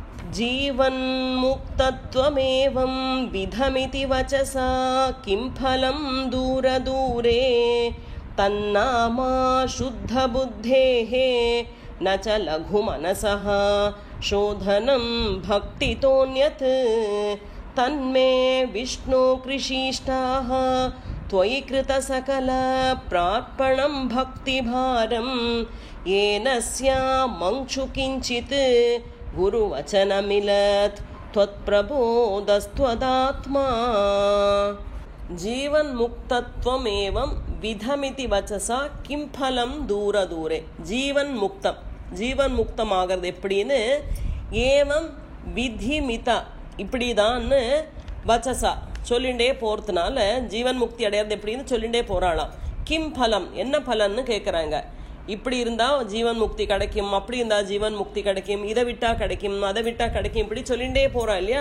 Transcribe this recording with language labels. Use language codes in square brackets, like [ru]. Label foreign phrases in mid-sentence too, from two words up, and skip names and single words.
[sa] जीवन् मुक्तत्वमेवं विधमिति वचसा किं फलं दूर दूरे तन्नामा शुद्ध बुद्धेः न च लघु मनसः शोधनं भक्तितोऽन्यत् तन्मे विष्णु कृषीष्टाः त्वयि कृत सकल प्रार्पणं भक्तिभारं येन स्यामंशु किंचित् गुरुवचनमिलत् त्वत्प्रबोधस्त्वदात्मा जीवन मुक्तत्वमेवं विधमिति वचसा किं फलं दूर दूरे. जीवन मुक्तम, जीवन [ta] मुक्तमागறது எப்படின்னு [sa] एवं विधिमिता [ta] இப்படிதான் வச்சசா சொல்லிண்டே போறதுனால ஜீவன் முக்தி அடையாது எப்படின்னு சொல்லிண்டே போறாளாம். [sa] किं फलम्, [ta] என்ன பலன்னு கேட்கறாங்க. இப்படி இருந்தா ஜீவன் முக்தி கிடைக்கும், அப்படி இருந்தா ஜீவன் முக்தி கிடைக்கும், இதை விட்டா கிடைக்கும், அதை விட்டா கிடைக்கும், இப்படி சொல்லிண்டே போறா இல்லையா?